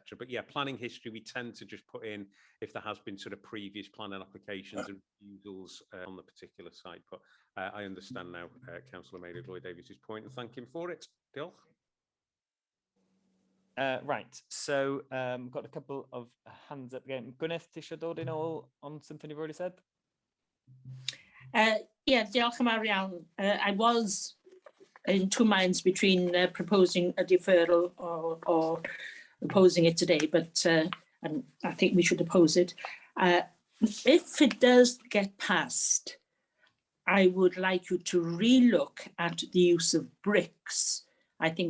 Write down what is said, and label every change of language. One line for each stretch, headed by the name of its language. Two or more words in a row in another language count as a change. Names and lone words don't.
English: But yeah, planning history we tend to just put in if there has been sort of previous planning applications and refusals on the particular site. But I understand now Councillor MATERION-Davies's point, and thank him for it.
Welsh: Diolch.
English: Right, so got a couple of hands up again. Gwyneth,
Welsh: tisio dod
English: in all on something you've already said? Yeah,
Welsh: diolch yn fawr iawn.
English: I was in two minds between proposing a deferral or opposing it today, but and I think we should oppose it. If it does get passed, I would like you to relook at the use of bricks.